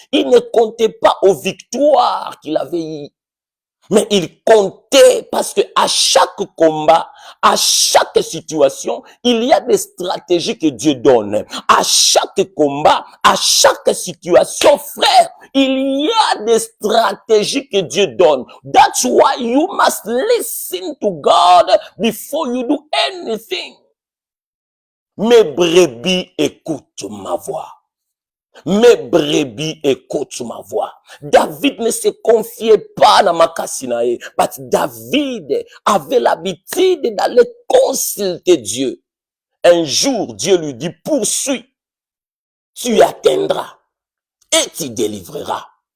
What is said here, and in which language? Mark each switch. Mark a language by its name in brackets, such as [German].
[French] Il ne comptait pas aux victoires qu'il avait eues. Mais il comptait parce que à chaque combat, à chaque situation, il y a des stratégies que Dieu donne. À chaque combat, à chaque situation, frère, il y a des stratégies que Dieu donne. [English] That's why you must listen to God before you do anything. [French] Mes brebis écoutent ma voix. Mes brebis écoutent ma voix. David ne se confiait pas dans Makasinae, mais David avait l'habitude d'aller consulter Dieu. Un jour, Dieu lui dit, poursuis, tu atteindras et tu délivreras.